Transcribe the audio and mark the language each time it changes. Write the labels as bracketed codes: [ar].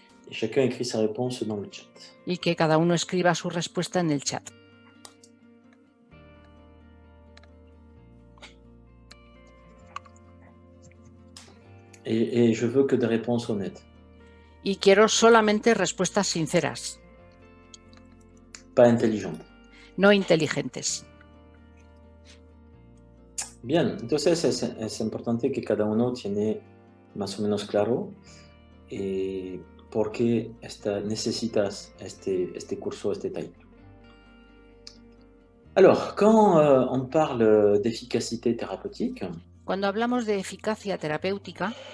[fr] Et chacun écrit sa réponse dans le chat. [es] Y que cada uno escriba su respuesta en el chat. [fr] Et je veux que des réponses honnêtes. [es] Y quiero solamente respuestas sinceras. [fr] Pas intelligentes. [es] No inteligentes. Bien, entonces es importante que cada uno tiene más o menos claro por qué necesitas este curso, este taller. [fr] Alors, quand on parle d'efficacité thérapeutique, [es] cuando hablamos de eficacia terapéutica,